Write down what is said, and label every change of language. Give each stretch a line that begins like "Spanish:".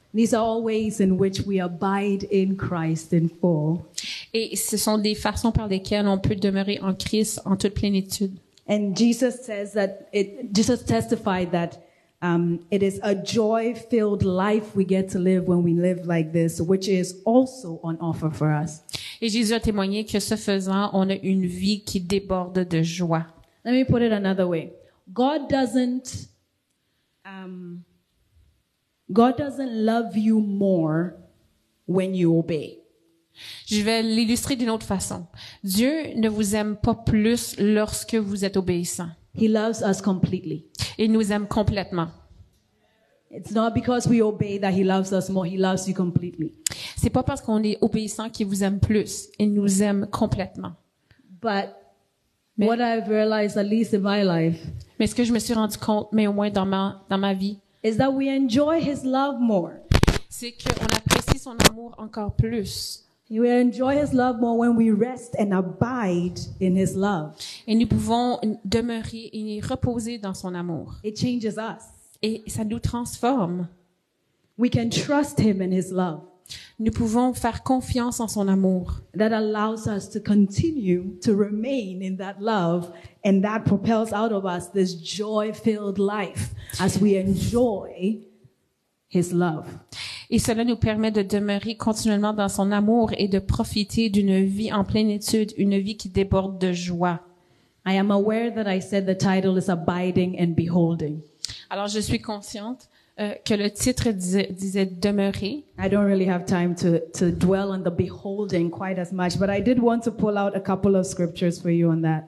English: These are all ways in which we abide in Christ in full.
French: Et ce sont des façons par lesquelles on peut demeurer en Christ en toute plénitude.
English: And Jesus testified that it is a joy-filled life we get to live when we live like this, which is also on offer for us.
French: Et Jésus a témoigné que ce faisant, on a une vie qui déborde de joie.
English: Let me put it another way. God doesn't love you more when you obey.
French: Je vais l'illustrer d'une autre façon. Dieu ne vous aime pas plus lorsque vous êtes obéissant.
English: He loves us completely.
French: Il nous aime complètement.
English: It's not because we obey that he loves us more. He loves you completely.
French: C'est pas parce qu'on est obéissant qu'il vous aime plus. Il nous aime complètement.
English: But what I've realized, at least in my life,
French: mais ce que je me suis rendu compte, mais au moins dans ma vie,
English: is that we enjoy his love more.
French: C'est qu'on apprécie son amour encore plus.
English: We enjoy his love more when we rest and abide in his love.
French: Et nous pouvons demeurer et reposer dans son amour.
English: It changes us.
French: Et ça nous transforme.
English: We can trust him in his love.
French: Nous pouvons faire confiance en son amour.
English: That allows us to continue to remain in that love, and that propels out of us this joy-filled life as we enjoy his love.
French: Et cela nous permet de demeurer continuellement dans son amour et de profiter d'une vie en plénitude, une vie qui déborde de joie.
English: I am aware that I said the title is Abiding and Beholding.
French: Alors je suis consciente que le titre disait demeurer.
English: I don't really have time to dwell on the beholding quite as much, but I did want to pull out a couple of scriptures for you on that.